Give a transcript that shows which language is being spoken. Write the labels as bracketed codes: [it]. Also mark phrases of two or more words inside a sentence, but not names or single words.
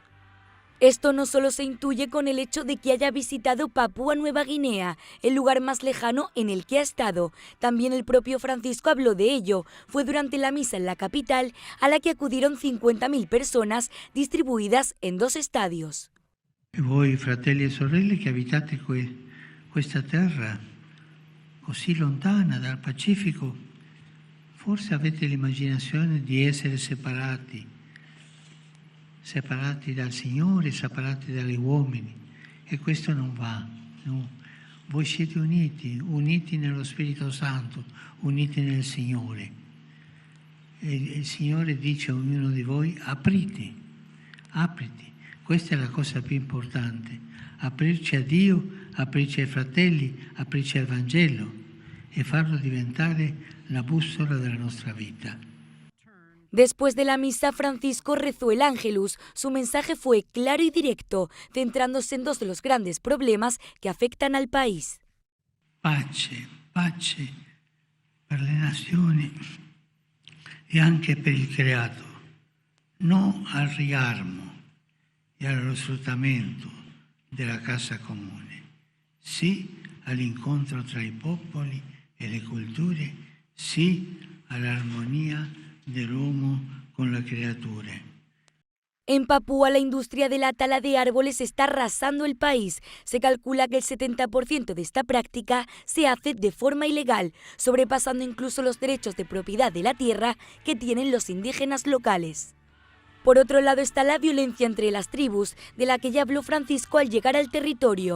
[es] Esto no solo se intuye con el hecho de que haya visitado Papúa Nueva Guinea, el lugar más lejano en el que ha estado. También el propio Francisco habló de ello. Fue durante la misa en la capital, a la que acudieron 50.000 personas distribuidas en 2 estadios. [it] Voi, fratelli e sorelle, che abitate questa terra così lontana dal Pacifico, forse avete l'immaginazione di essere separati dal Signore, separati dagli uomini, e questo non va, no. Voi siete uniti nello Spirito Santo, uniti nel Signore. E il Signore dice a ognuno di voi: apriti, questa è la cosa più importante, aprirci a Dio, aprirci ai fratelli, aprirci al Vangelo. e farlo diventare la bussola della nostra vita. [es] Después de la misa, Francisco rezó el Ángelus. Su mensaje fue claro y directo, centrándose en dos de los grandes problemas que afectan al país. [it] Pace, pace per le nazioni e anche per il creato, no al riarmo e allo sfruttamento della casa comune, sì all'incontro tra i popoli e le culture, sì all'armonia dell'uomo con la creatura. [es] En Papúa, la industria de la tala de árboles está arrasando el país. Se calcula que el 70% de esta práctica se hace de forma ilegal, sobrepasando incluso los derechos de propiedad de la tierra que tienen los indígenas locales. Por otro lado está la violencia entre las tribus, de la que ya habló Francisco al llegar al territorio.